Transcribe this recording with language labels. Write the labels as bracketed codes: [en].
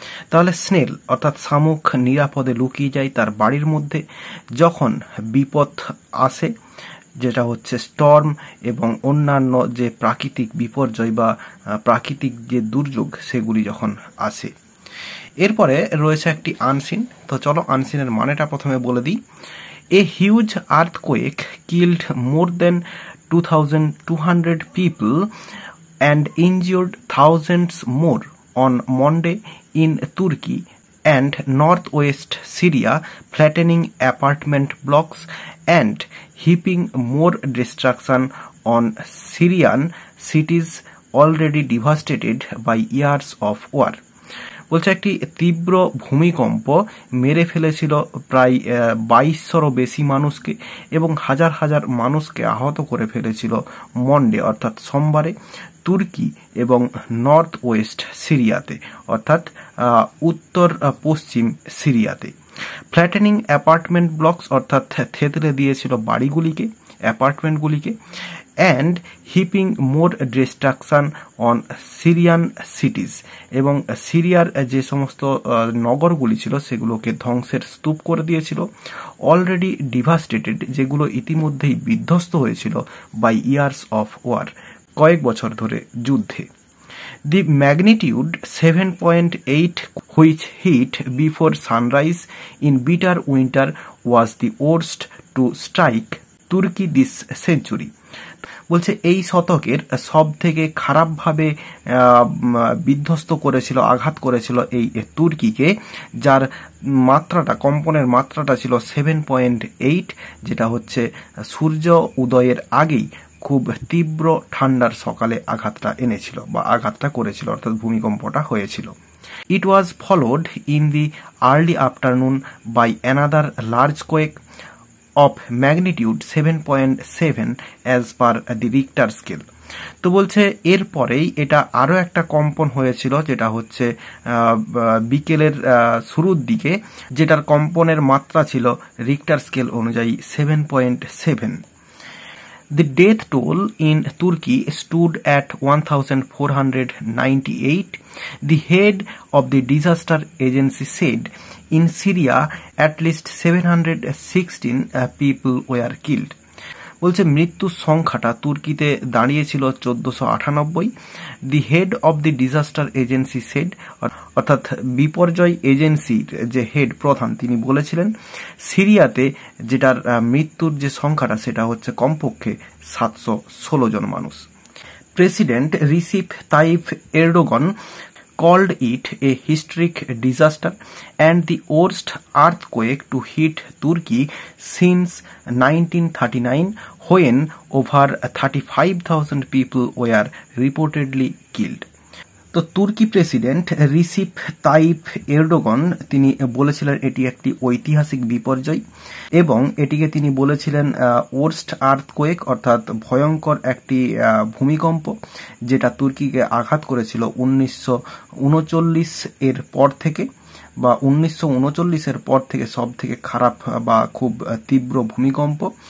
[bn] তাহলে স্নেল অর্থাৎ শামুক নিরাপদে লুকিয়ে যায় তার বাড়ির মধ্যে যখন বিপদ আসে, যেটা হচ্ছে স্টর্ম এবং অন্যান্য যে প্রাকৃতিক বিপর্যয় বা প্রাকৃতিক যে দুর্যোগ সেগুলি যখন আসে। এরপরে রয়েছে একটি আনসিন। তো চলো আনসিনের মানেটা প্রথমে বলে দিই। [en] A huge earthquake killed more than 2200 people and injured thousands more on Monday in Turkey and northwest Syria, flattening apartment blocks and heaping more destruction on Syrian cities already devastated by years of war. [bn] বলছে একটি তীব্র ভূমিকম্প মেরে ফেলেছিল প্রায় 2200 বেশি মানুষকে এবং হাজার হাজার মানুষকে আহত করে ফেলেছিল মন্ডে অর্থাৎ সোমবারে তুর্কি এবং নর্থ ওয়েস্ট সিরিয়াতে অর্থাৎ উত্তর পশ্চিম সিরিয়াতে। [en] flattening apartment blocks [bn] অর্থাৎ থেতলে দিয়েছিল বাড়িগুলিকে, অ্যাপার্টমেন্টগুলিকে। [en] and heaping more destruction on Syrian cities, [bn] এবং সিরিয়ার যে সমস্ত নগরগুলি ছিল সেগুলোকে ধ্বংসের স্তূপ করে দিয়েছিল। [en] already devastated, [bn] যেগুলো ইতিমধ্যেই বিধ্বস্ত হয়েছিল [en] by years of war, [bn] কয়েক বছর ধরে যুদ্ধে। [en] The magnitude 7.8 which hit before sunrise in bitter winter was the worst to strike Turkey this century. [bn] বলছে এই শতকের সব থেকে খারাপভাবে বিধ্বস্ত করেছিল, আঘাত করেছিল এই তুর্কিকে, যার মাত্রাটা, কম্পনের মাত্রাটা ছিল 7.8, যেটা হচ্ছে সূর্য উদয়ের আগেই খুব তীব্র ঠান্ডার সকালে আঘাতটা এনেছিল বা আঘাতটা করেছিল, অর্থাৎ ভূমিকম্পটা হয়েছিল। [en] It was followed in the early afternoon by another large quake of magnitude 7.7 as per the Richter scale. [bn] তো বলছে এরপরেই এটা আরও একটা কম্পন হয়েছিল, যেটা হচ্ছে বিকেলের শুরুর দিকে, যেটার কম্পনের মাত্রা ছিল রিক্টার স্কেল অনুযায়ী 7.7. [en] The death toll in Turkey stood at 1,498. The head of the disaster agency said in Syria at least 716 people were killed. [bn] বলছে মৃত্যুর সংখ্যাটা তুর্কিতে দাঁড়িয়েছিল 1498। [en] the head of the disaster agency said, [bn] অর্থাৎ বিপর্যয় এজেন্সির যে হেড, প্রধান, তিনি বলেছিলেন সিরিয়াতে যেটার মৃত্যুর যে সংখ্যাটা সেটা হচ্ছে কমপক্ষে 716 জন মানুষ। [en] President Recep Tayyip Erdogan called it a historic disaster and the worst earthquake to hit Turkey since 1939, when over 35,000 people were reportedly killed. [bn] তো তুর্কি প্রেসিডেন্ট রিসিপ তাইপ এরডোগান তিনি বলেছিলেন এটি একটি ঐতিহাসিক বিপর্যয় এবং এটিকে তিনি বলেছিলেন [en] worst earthquake, [bn] অর্থাৎ ভয়ঙ্কর একটি ভূমিকম্প, যেটা তুর্কিকে আঘাত করেছিল 1939 এর পর থেকে, বা 1939 পর থেকে সব থেকে খারাপ বা খুব তীব্র ভূমিকম্প।